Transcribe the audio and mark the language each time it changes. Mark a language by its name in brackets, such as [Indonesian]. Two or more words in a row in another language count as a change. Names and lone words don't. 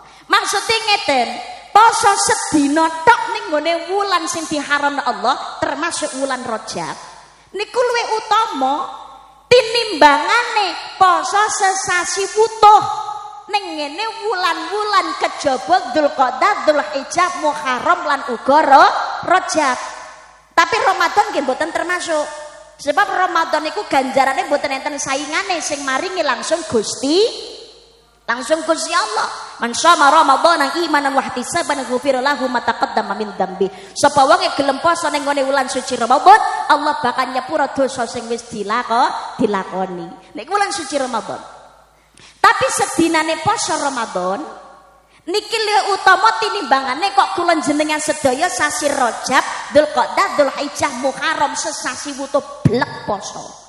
[Javanese] Maksude ngeten, poso sedina tok ning gone wulan sing diharamno Allah termasuk wulan Rajab niku luwih utama tinimbangane poso sesasi wutuh ning ngene wulan-wulan kejaba Dzulqa'dah Dzulhijjah Muharram lan uga Rajab. Tapi Ramadan nggih mboten termasuk. Sebab Ramadan niku ganjarane mboten enten saingane sing maringi langsung Gusti Allah. [Arabic] من صام رمضان إيمانا واحتسابا غفر له ما تقدم من ذنبه. [Javanese] Sapa wong gelem poso ning ngene wulan suci Ramadan, Allah bakal nyepura dosa sing wis dilakoni. Nek wulan suci Ramadan. Tapi sedinane poso Ramadan niki luwih utama tinimbangane kok kula jenengan sedaya sasi Rajab, Dzulqa'dah, Dzulhijjah, Muharram sesasi wutuh blek poso.